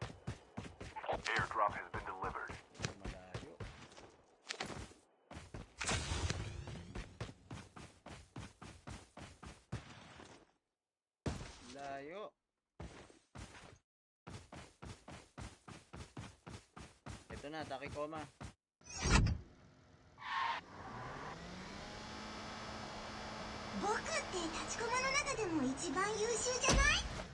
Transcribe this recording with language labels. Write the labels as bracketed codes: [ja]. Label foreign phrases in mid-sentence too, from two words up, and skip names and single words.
[en] Airdrop has been delivered. [tl] malayo. Layo. Ito na, Takikoma. [ja] 僕って立ちコマの中でも一番優秀じゃない？